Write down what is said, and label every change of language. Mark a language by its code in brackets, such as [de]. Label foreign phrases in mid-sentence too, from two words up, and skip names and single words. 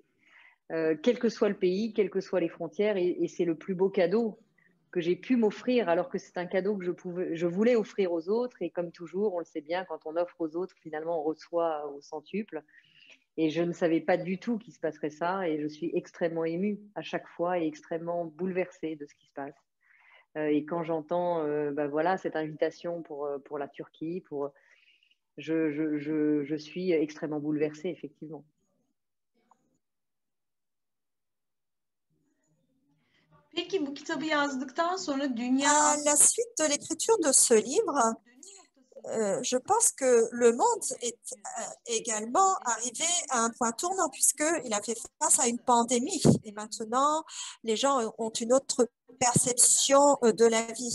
[fr] Quel que soit le pays, quelles que soient les frontières, et c'est le plus beau cadeau que j'ai pu m'offrir, alors que c'est un cadeau que je voulais offrir aux autres, et comme toujours, on le sait bien, quand on offre aux autres, finalement, on reçoit au centuple, et je ne savais pas du tout qu'il se passerait ça, et je suis extrêmement émue à chaque fois, et extrêmement bouleversée de ce qui se passe. Et quand j'entends ben voilà, cette invitation pour la Turquie, je suis extrêmement bouleversée, effectivement. [tr] Peki bu kitabı yazdıktan sonra dünya... [fr] À la suite de l'écriture de ce livre, je pense que le monde est également arrivé à un point tournant puisqu'il a fait face à une pandémie. Et maintenant, les gens ont une autre perception de la vie.